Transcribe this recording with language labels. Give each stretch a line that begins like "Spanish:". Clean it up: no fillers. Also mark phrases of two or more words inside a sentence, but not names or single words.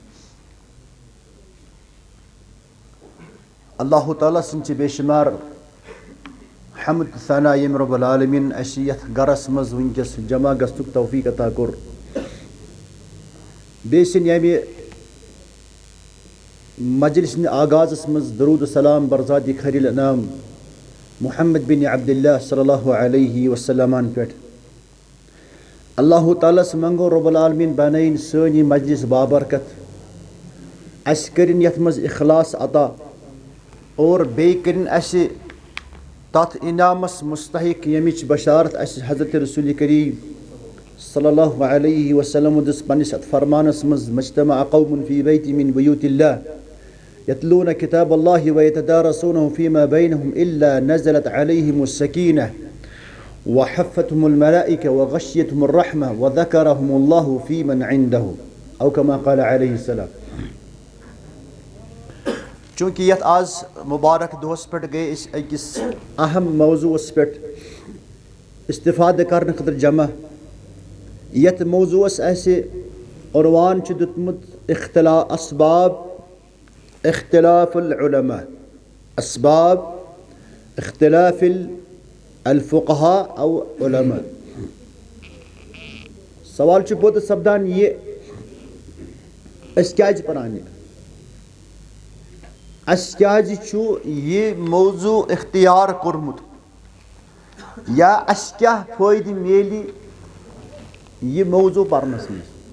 Kashmiri: الله تعالى سنتي بشمار حمد ثنا يم
Arabic: رب العالمين
Kashmiri: أشياء غرس مز ونجس جما غستك توفيق تاكر بيسن يمي مجلس آغاز مز درود السلام برزادي خير الأنام محمد بن عبد الله
Arabic: صلى الله عليه وسلم
Kashmiri: پٮ۪ٹھ. اللہ تعالیٰ منگو
Arabic: رب العالمین
Kashmiri: بنائن سٲنۍ مجلس بابرکت، اَسہِ کٔرِنۍ یَتھ منٛز اخلاص عطا اور بیٚیہِ کٔرِنۍ اَسہِ تَتھ انعامس مستحق ییٚمِچ بشارت اَسہِ حضرت رسول کریم
Arabic: صلی اللہ علیہ وسلم
Kashmiri: دِژ پننِس اَتھ فرمانس منٛز:
Arabic: مجتمع قوم فی بیت من بیوت اللہ يتلون كتاب الله ويتدارسونه فيما بينهم إلا نزلت عليهم السكينة وحفتهم الملائكة وغشيتهم الرحمة وذكرهم الله في من عنده أو كما قال عليه السلام.
Kashmiri: چونکہ یتھ آز مبارک دۄہس پٮ۪ٹھ گٔے أسۍ أکِس اہم موضوعس پٮ۪ٹھ استفادٕ کرنہٕ خٲطرٕ جمع. یتھ موضوعس اَسہِ عنوان چھُ دیُتمُت
Arabic: اسباب اختلاف العلماء، اسباب اختلاف الفقهاء
Kashmiri: او علماء. سوال چھُ پوٚت سپدان یہِ أسۍ کیازِ پران یہِ، اَسہِ کیازِ چھُ یہِ موضوع اختیار کوٚرمُت، یا اَسہِ کیاہ فٲیدٕ میلہِ یہِ موضوع پرنس منٛز.